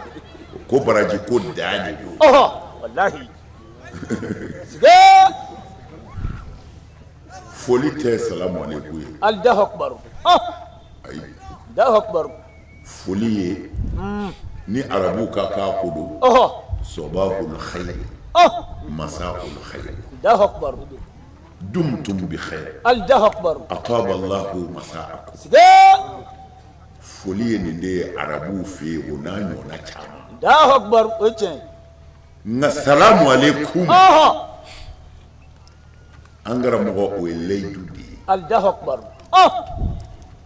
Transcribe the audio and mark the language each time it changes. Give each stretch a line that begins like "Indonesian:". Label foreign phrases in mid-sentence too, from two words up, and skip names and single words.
Bambara: ko baraji ko da de don wallahi siga foli tɛ
Arabic: السلام عليكم
Bambara: ye
Arabic: الله أكبر
Bambara: ayi
Arabic: الله أكبر
Bambara: foli ye ni arabu ka k'a ko don
Arabic: صباح الخير مساء الخير الله أكبر دمتم بخير الله أكبر أطاب الله مساءكم
Bambara: siga foli ye nin de ye arabuw fɛ yen o n'a ɲɔgɔnna caman
Arabic: الله أكبر
Bambara: o ye tiɲɛ nka
Arabic: السلام عليكم
Bambara: an karamɔgɔ o ye layidu de ye
Arabic: الله أكبر